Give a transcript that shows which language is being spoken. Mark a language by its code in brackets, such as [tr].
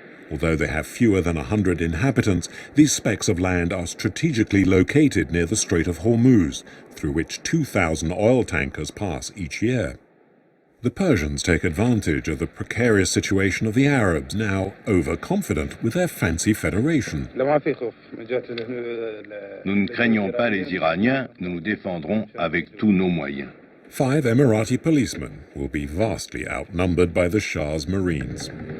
[en] Although they have fewer than 100 inhabitants, these specks of land are strategically located near the Strait of Hormuz, through which 2,000 oil tankers pass each year. The Persians take advantage of the precarious situation of the Arabs, now overconfident with their fancy federation. [fr] Nous ne craignons pas les Iraniens, nous nous défendrons avec tous nos moyens. [en] 5 Emirati policemen will be vastly outnumbered by the Shah's Marines.